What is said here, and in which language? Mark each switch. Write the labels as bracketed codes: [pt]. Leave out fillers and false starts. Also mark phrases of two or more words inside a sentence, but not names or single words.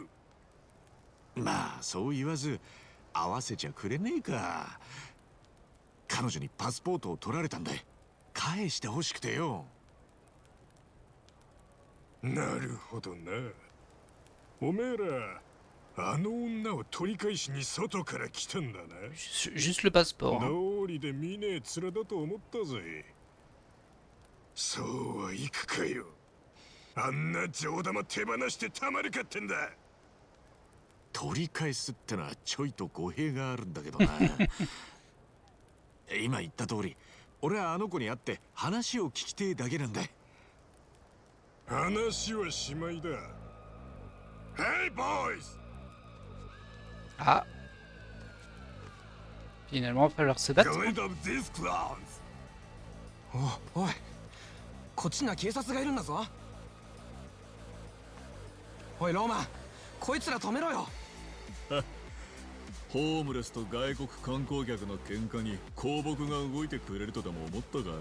[ja] まあそう言わず会わせちゃくれねえか。彼女にパスポートを取られたんだ。返してほしくてよ。なるほどな。おめえらあの女を取り返しに外から来たんだな。 [fr] Juste le passeport. Hein. [ja] 道理で見ねえ面だと思ったぜ。そうはいくかよ。あんな上玉手放してたまるかってんだ。取り返すってのはちょいと語弊があるんだけどな。今言った通り、俺はあの子に会って話を聞きてえだけなんだ。話はしまいだ。 [en] Hey boys! Ah. [fr] Finalement, il va falloir se battre. [en] Get rid of these clowns! [ja] おいこっちには警察がいるんだぞ。おいローマン、こいつら止めろよ。ホームレスと外国観光客の喧嘩に公僕が動いてくれるとでも思ったか？